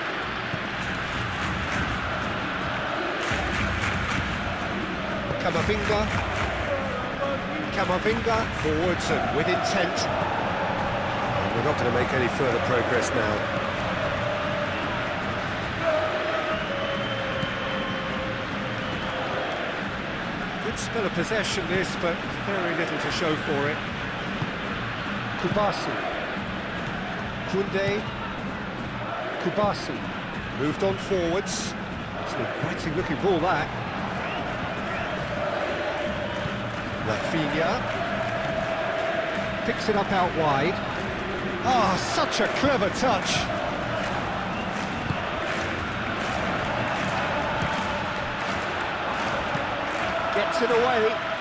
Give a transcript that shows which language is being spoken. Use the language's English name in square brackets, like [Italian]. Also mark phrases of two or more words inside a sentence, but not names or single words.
[English] Camavinga forwards and with intent. And we're not going to make any further progress now. Good spell of possession this, but very little to show for it. Kubasi. Koundé. Kubasi moved on forwards. It's an inviting looking ball that. Rafinha picks it up out wide. Such a clever touch. Gets it away.